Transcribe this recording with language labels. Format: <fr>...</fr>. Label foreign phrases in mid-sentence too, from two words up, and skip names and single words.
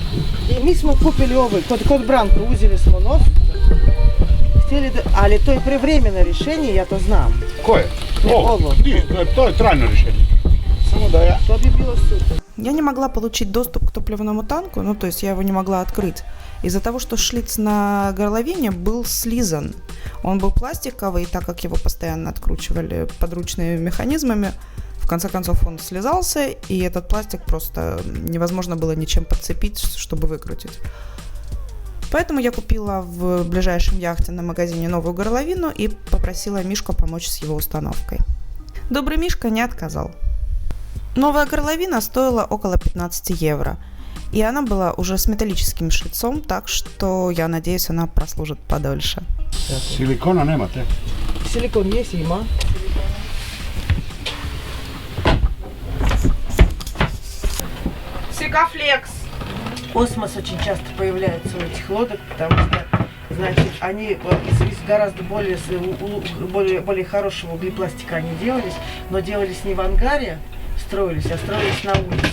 <hr>I mi smo kupili ovaj, kod Branka uzeli smo nos. Htjeli da, ali to je prevremeno rješenje, ja to znam. Koje? Ovo. To je trajno rješenje. Samo da ja... To bi bilo super.</hr> <ru>Я не могла получить доступ к топливному танку, ну то есть я его не могла открыть, из-за того, что шлиц на горловине был слизан. Он был пластиковый, и так как его постоянно откручивали подручными механизмами, в конце концов он слезался, и этот пластик просто невозможно было ничем подцепить, чтобы выкрутить. Поэтому я купила в ближайшем яхтенном магазине новую горловину и попросила Мишку помочь с его установкой. Добрый Мишка не отказал. Новая горловина стоила около 15 евро, и она была уже с металлическим шлицом, так что я надеюсь, она прослужит подольше.</ru> <hr>Silikona nemate?</hr> <ru>Silikon есть, има. Сикафлекс. Осмос очень часто появляется у этих лодок, потому что, значит, они из гораздо более хорошего углепластика они делались, но делались не в ангаре, строились, а строились на улице.</ru>